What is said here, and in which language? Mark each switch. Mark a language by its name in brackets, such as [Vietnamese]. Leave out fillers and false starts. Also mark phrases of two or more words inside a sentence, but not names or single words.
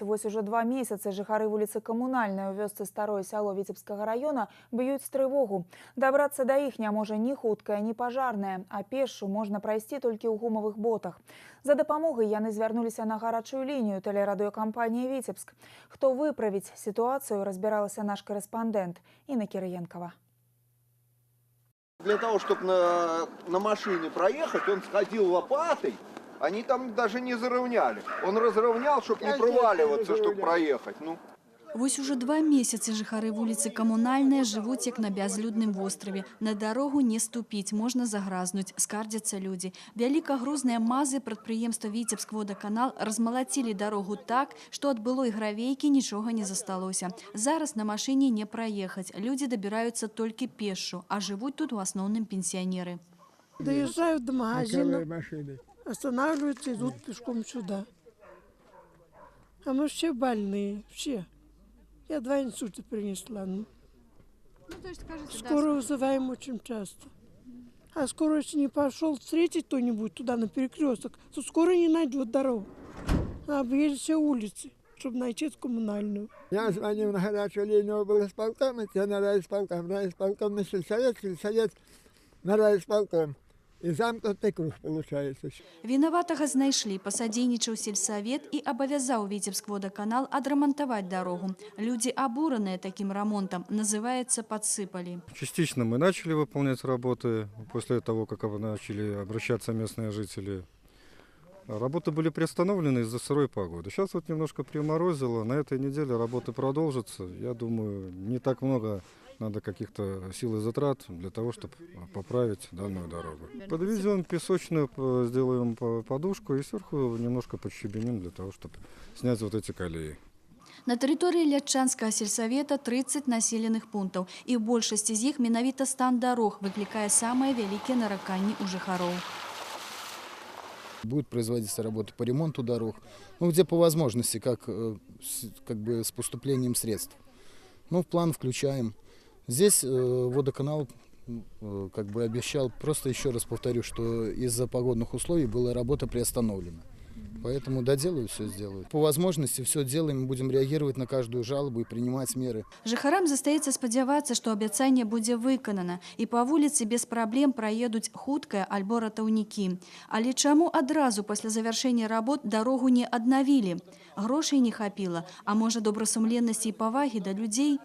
[Belarusian] Вось уже 2 месяцы жыхары вуліцы Камунальнай у вёсцы Старое сяло Віцебскага района б'юць трывогу. Дабрацца да іх не можа ні хуткая, ні пажарная, а пешшу можна прайсці толькі ў гумавых ботах. За дапамогай яны звярнуліся на гарачую лінію тэлерадыёкампаніі «Віцебск». Хто выправіць сітуацыю, разбіралася наш корэспандэнт Інна Кірыенкова. [Russian] Для того, чтобы на машине проехать, он сходил лопатой. Они там даже не заровняли. Он разровнял, чтобы не проваливаться, чтобы проехать. [Belarusian] Вось уже 2 месяцы жыхары вуліцы Камунальныя жывуць як на бязлюдным востраве. На дарогу не ступіць, можна загразнуць, скардзяцца людзі. Вялікагрузныя мазы прадпрыемства «Віцебскводаканал» размалацілі дарогу так, што ад былой гравейкі нічога не засталося. Зараз на машыне не праехаць. Людзі дабіраюцца толькі пешшу, а жывуць тут у асноўным пенсіянеры. [Russian] Доезжают до магазина, останавливаются, идут пешком сюда. А мы все больные, все. Я 2 инсульта принесла. То есть, кажется, скорую вызываем очень часто. А скоро, если не пошел встретить кто-нибудь туда на перекресток, то скоро не найдет дорогу. А объедет все улицы, чтобы найти эту коммунальную. Я звонил на горячую линию облсполкома, я на райисполком на сельсовет на райисполком. І замкнутый круг получается. [Belarusian] Вінаватага знайшлі, пасадзейнічаў сельсавет і абавязаў Віцебскводаканал адрамантаваць дарогу. Людзі абураныя [Russian] таким ремонтом, называется подсыпали. Частично мы начали выполнять работы после того, как начали обращаться местные жители. Работы были приостановлены из-за сырой погоды. Сейчас вот немножко приморозило, на этой неделе работы продолжатся. Я думаю, не так много надо каких-то сил и затрат для того, чтобы поправить данную дорогу. Подвезем песочную, сделаем подушку и сверху немножко подщебеним для того, чтобы снять вот эти колеи. [Belarusian] На тэрыторыі Лятчанскага сельсавета 30 населеных пунктаў, і ў большасці з іх менавіта стан дарог выклікае самыя вялікія нараканні ў жыхароў. [Russian] Будут производиться работы по ремонту дорог, где по возможности, как бы с поступлением средств. В план включаем. Здесь водоканал как бы обещал, просто еще раз повторю, что из-за погодных условий была работа приостановлена. Поэтому доделаю, все сделаю. По возможности все делаем, будем реагировать на каждую жалобу и принимать меры. [Belarusian] Жыхарам застаецца спадзявацца, што абяцанне будзе выканана, і па вуліцы без праблем праедуць хуткая альбо ратаўнікі. Але чаму адразу пасля завяршэння работ дарогу не аднавілі? Грошай не хапіла, а можа добрасумленнасці і павагі да людзей?